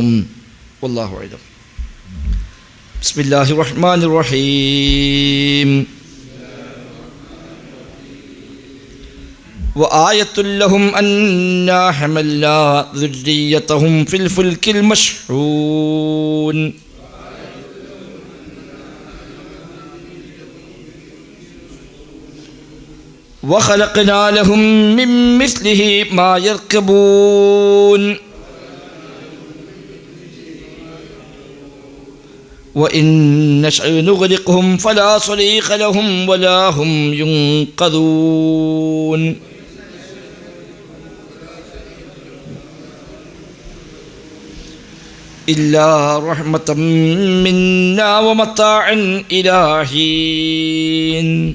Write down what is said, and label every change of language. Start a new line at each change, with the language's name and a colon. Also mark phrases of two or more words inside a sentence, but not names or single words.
Arabic: والله أعلم. بسم الله الرحمن الرحيم. وآية لهم أنا حملنا ذريتهم في الفلك المشحون. وخلقنا لهم من مثله ما يركبون وإن نشأ نغرقهم فلا صريخ لهم ولا هم ينقذون إلا رحمة منا ومتاعا إلى حين.